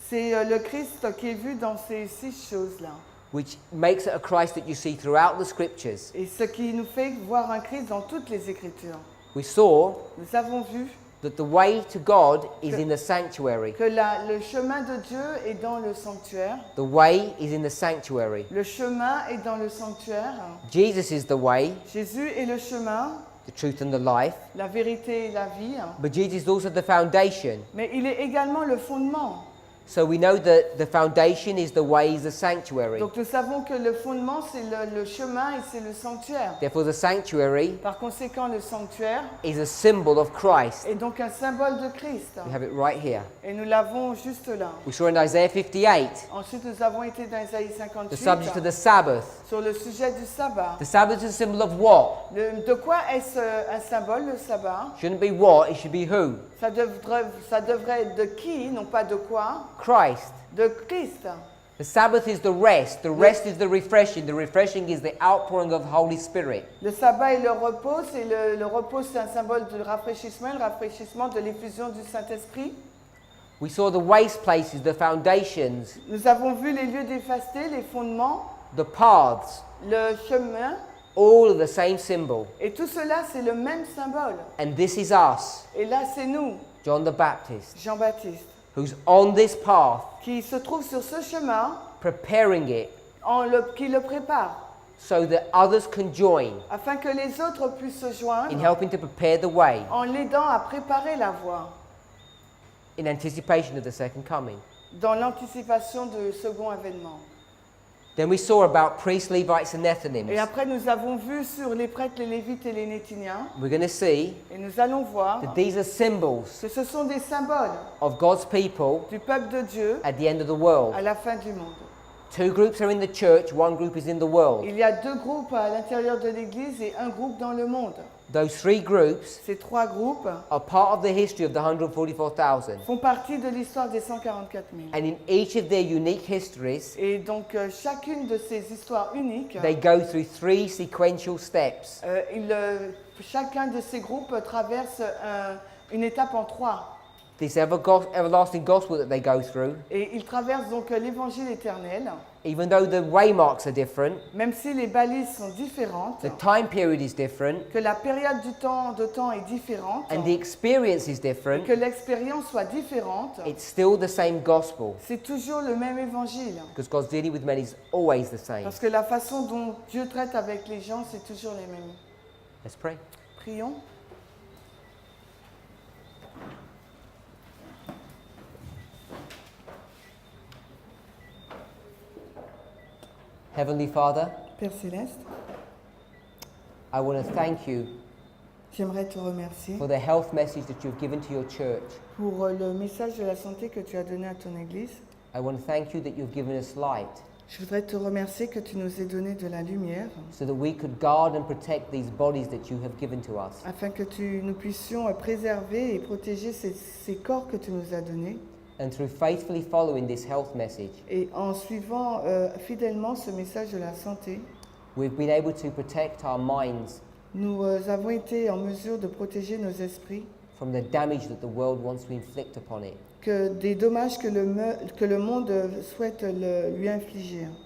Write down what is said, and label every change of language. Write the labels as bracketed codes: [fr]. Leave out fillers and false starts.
[fr] C'est le Christ qui est vu dans ces 6 choses-là. [en] which makes it a Christ that you see throughout the scriptures. [fr] Et ce qui nous fait voir un Christ dans toutes les Écritures. [en] We saw [fr] Nous avons vu [en] that the way to God is in the sanctuary. [fr] que le chemin de Dieu est dans le sanctuaire. [en] The way is in the sanctuary. [fr] Le chemin est dans le sanctuaire. [en] Jesus is the way, [fr] Jésus est le chemin, [en] the truth and the life. [fr] la vérité et la vie. [en] But Jesus is also the foundation. [fr] Mais il est également le fondement. [en] So we know that the foundation is the way, is the sanctuary. [fr] Donc nous savons que le fondement c'est le chemin et c'est le sanctuaire. [en] Therefore, the sanctuary [fr] Par conséquent, le sanctuaire [en] is a symbol of Christ. [fr] est donc un symbole de Christ. [en] We have it right here. [fr] Et nous l'avons juste là. [en] We saw in Isaiah 58 [fr] Ensuite, nous avons été dans Isaïe [en] the [fr] 58 [en] subject of the Sabbath. [fr] sur le sujet du sabbat. [en] The Sabbath is a symbol of what? [fr] De quoi est-ce un symbole, le sabbat? [en] Shouldn't be what, it should be who? [fr] Ça devrait être de qui, non pas de quoi? [en] Christ. [fr] De Christ. [en] The Sabbath is the rest. The rest is the refreshing. The refreshing is the outpouring of the Holy Spirit. [fr] Le sabbat et le repos, le repos c'est un symbole de rafraîchissement, le rafraîchissement de l'effusion du Saint-Esprit. [en] We saw the waste places, the foundations, [fr] Nous avons vu les lieux dévastés, les fondements, [en] the paths, [fr] le chemin, [en] all of the same symbol. [fr] et tout cela, c'est le même symbole. [en] And this is us, [fr] Et là, c'est nous, [en] John the Baptist, [fr] Jean-Baptiste, [en] who's on this path, [fr] qui se trouve sur ce chemin, [en] preparing it [fr] qui le prépare, [en] so that others can join [fr] afin que les autres puissent se [en] in [fr] joindre [en] helping to prepare the way [fr] en l'aidant à préparer la voie [en] in anticipation of the second coming. [fr] dans l'anticipation du second avènement. [en] Then we saw about priests, Levites, and [fr] Et [en] Nethinims. [fr] après, nous avons vu sur les prêtres, les Lévites et les Néthiniens, [en] We're going to see [fr] et nous allons voir [en] that these are symbols [fr] que ce sont des symboles [en] of God's people [fr] du peuple de Dieu [en] at the end of the world. [fr] à la fin du monde. [en] Two groups are in the church, one group is in the world. [fr] Il y a deux groupes à l'intérieur de l'Église et un groupe dans le monde. [en] Those three groups [fr] Ces trois groupes [en] are part of the history of the 144,000. [fr] font partie de l'histoire des 144 000. [en] And in each of their unique histories, [fr] Et donc, chacune de ces histoires uniques, [en] they go through three sequential steps. [fr] chacun de ces groupes traverse une étape en trois. [en] This everlasting gospel that they go through, [fr] Et ils traversent donc l'évangile éternel, [en] even though the waymarks are different, [fr] même si les balises sont différentes, [en] the time period is different, [fr] que la période de temps est différente, [en] and the experience is [fr] et [en] different, [fr] que l'expérience soit différente, [en] it's still the same gospel. [fr] c'est toujours le même évangile. [en] Because God's dealing with men is always the same. [fr] Parce que la façon dont Dieu traite avec les gens, c'est toujours les mêmes. [en] Let's pray. [fr] Prions. [en] Heavenly Father, [fr] Père Céleste, [en] I want to thank you [fr] j'aimerais te remercier [en] for the health message that you've given to your church. [fr] pour le message de la santé que tu as donné à ton Église. [en] I want to thank you that you've given us light [fr] Je voudrais te remercier que tu nous aies donné de la lumière [en] so that we could guard and protect these bodies that you have given to us. [fr] afin que nous puissions préserver et protéger ces corps que tu nous as donnés. [en] And through faithfully following this health message, [fr] Et en suivant fidèlement ce message de la santé, [en] we've been able to protect our minds [fr] nous avons été en mesure de protéger nos esprits [en] from the damage that the world wants to inflict upon it. [fr] que des dommages que le monde souhaite lui infliger.